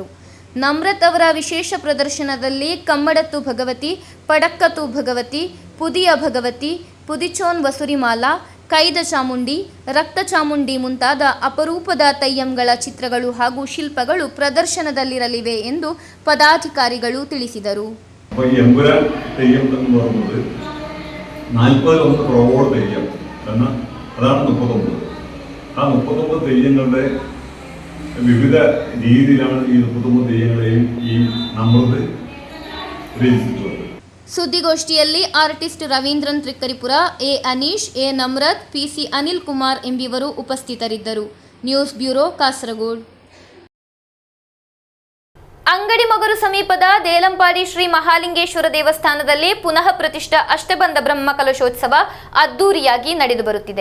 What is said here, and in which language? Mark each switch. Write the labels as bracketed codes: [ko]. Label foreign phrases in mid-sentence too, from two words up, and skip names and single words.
[kn] ನಮ್ರತ್ ಅವರ ವಿಶೇಷ ಪ್ರದರ್ಶನದಲ್ಲಿ ಕಮ್ಮಡತ್ತು ಭಗವತಿ, ಪಡಕ್ಕತ್ತು ಭಗವತಿ, ಪುದಿಯ ಭಗವತಿ, ಪುದಿಚೋನ್ ವಸುರಿಮಾಲಾ, ಕೈದ ಚಾಮುಂಡಿ, ರಕ್ತ ಚಾಮುಂಡಿ ಮುಂತಾದ ಅಪರೂಪದ ತೆಯ್ಯಂಗಳ ಚಿತ್ರಗಳು ಹಾಗೂ ಶಿಲ್ಪಗಳು ಪ್ರದರ್ಶನದಲ್ಲಿರಲಿವೆ ಎಂದು ಪದಾಧಿಕಾರಿಗಳು ತಿಳಿಸಿದರು. [ml] 41 പ്രൊവോഡ് തെയ്യം എന്ന അതാണ് 39. ആ 39 തെയ്യങ്ങളുടെ വിവിധ രീതിയിലാണ് ഈ 39 തെയ്യങ്ങളെയും ഈ നമ്രത് രചിച്ചിട്ടുള്ളത്. [kn] ಸುದ್ದಿಗೋಷ್ಠಿಯಲ್ಲಿ ಆರ್ಟಿಸ್ಟ್ ರವೀಂದ್ರನ್ ತ್ರಿಕ್ಕರಿಪುರ, ಎ ಅನೀಶ್, ಎ ನಮ್ರತ್, ಪಿಸಿ ಅನಿಲ್ ಕುಮಾರ್ ಎಂಬಿವರು ಉಪಸ್ಥಿತರಿದ್ದರು. ನ್ಯೂಸ್ ಬ್ಯೂರೋ, ಕಾಸರಗೋಡು. ಅಂಗಡಿಮೊಗರು ಸಮೀಪದ ದೇಲಂಪಾಡಿ ಶ್ರೀ ಮಹಾಲಿಂಗೇಶ್ವರ ದೇವಸ್ಥಾನದಲ್ಲಿ ಪುನಃ ಪ್ರತಿಷ್ಠ ಅಷ್ಟಬಂಧ ಬ್ರಹ್ಮ ಕಲಶೋತ್ಸವ ಅದ್ದೂರಿಯಾಗಿ ನಡೆದು ಬರುತ್ತಿದೆ.